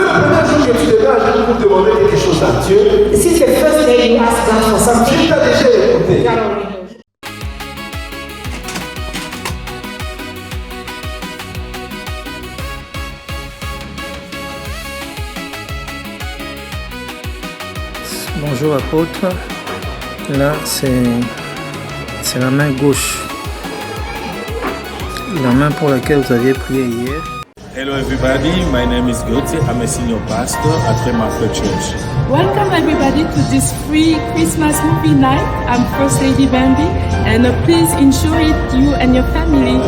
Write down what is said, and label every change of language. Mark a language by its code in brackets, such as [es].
[fr] la première jour que tu te mets à genoux pour demander quelque chose à Dieu, [en] Since the first day you ask God for something, [fr] Dieu t'a déjà écouté. [en] God already knows. [fr] Bonjour apôtre, là c'est la main gauche, la main pour laquelle vous aviez prié hier. [en] Hello everybody, my name is Gauthier. I'm a senior pastor at Remafer Church. Welcome everybody to this free Christmas movie night. I'm First Lady Bambi, and please enjoy it, you and your family.